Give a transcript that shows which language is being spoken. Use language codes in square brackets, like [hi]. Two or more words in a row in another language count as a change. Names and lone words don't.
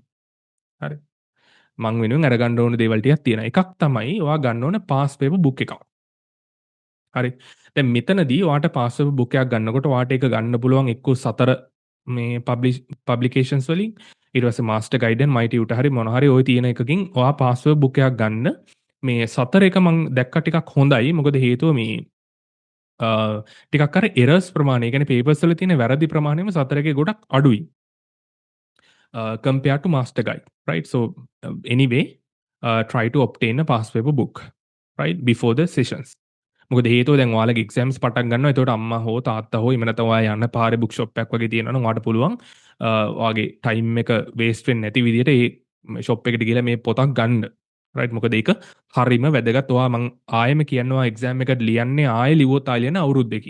[si] හරි. මං වෙනුවෙන් අරගන්න ඕන දේවල් ටිකක් තියෙනවා. එකක් තමයි ඔයා ගන්න ඕන [en] past paper book [si] එකක්. හරි. දැන් මෙතනදී ඔයාට [en] past paper book [si] එකක් ගන්නකොට ඔයාට ඒක ගන්න පුළුවන් එක්ක සතර මේ පබ්ලිකේෂන්ස් වලින් ඊට පස්සේ මාස්ටර් ගයිඩ් and my tutor හරි මොන හරි ওই තියෙන එකකින් ඔයා [en] past paper book [si] එකක් ගන්න. මේ සතර එක මං දැක්ක ටිකක් හොඳයි. මොකද හේතුව මේ ටිකක් අර එරර්ස් ප්‍රමාණය, ඒ කියන්නේ පේපර්ස් වල තියෙන වැරදි ප්‍රමාණයම සතර එකේ ගොඩක් අඩුයි. [en] Compared to master guide, right? So anyway, try to obtain a past paper book, right, before the sessions. [si] මොකද හේතුව දැන් ඔයාලගේ එක්සෑම්ස් පටන් ගන්නවා. එතකොට අම්මා හෝ තාත්තා හෝ එහෙම නැත්නම් ඔයා යන්න පාරේ [en] book shop [si] එකක් වගේ තියෙනවා නම් ඔයාට පුළුවන් ඔයාගේ ටයිම් එක වේස්ට් වෙන්නේ නැති විදිහට ඒ ෂොප් එකට ගිහලා මේ පොතක් ගන්න. රයිට්. මොකද ඒක හරිම වැදගත්. ඔයා මං ආයෙම කියනවා එක්සෑම් එකට ලියන්නේ ආයෙ ලිව්වොත් ආයෙ ලියන අවුරුද්දකින්.